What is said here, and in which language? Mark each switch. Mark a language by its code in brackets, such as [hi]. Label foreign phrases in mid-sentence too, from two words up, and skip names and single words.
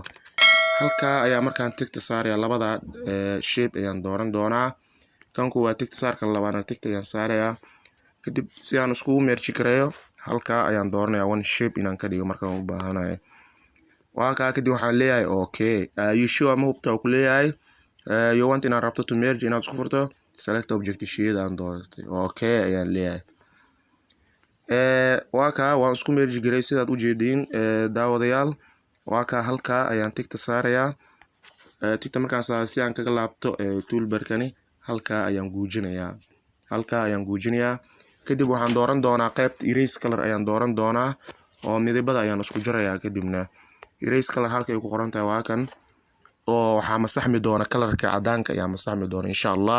[so] halka ayaa markaan tigta saarayaa labada shape ayaan dooran doonaa kan kuwa tigta saarka labaadna tigta ayaan saarayaa kadib si aan iskugu merge gareeyo halka ayaan dooranayaa [en] one shape [so] inaan ka dhigo markaan u baahanahay. waa ka kadib waxaan leeyahay [en] okay you sure [so] ma hubta ku leeyahay [en] you want [so] inaad rabto [en] to merge [so] inaad isku furto [en] select object [so] shayada aan doortay okay ayaan leeyahay. waa ka waan isku merge gareey sidaad u jeedin daawadayaal. waa ka halka ayaan tigta saarayaa tigta markaan saaro si aan kaga laabto toolbarkani halka ayaan guujinayaa kadib waxaan dooran doonaa qaybta [en] erase color [so] ayaan dooran doonaa oo midabada ayaan isku jarayaa kadibna [en] erase color [so] halka ay ku qoran tahay waa kan oo waxaa masaxmi doona kalarka cadaanka ayaa masaxmi doona [ar] insha Allah.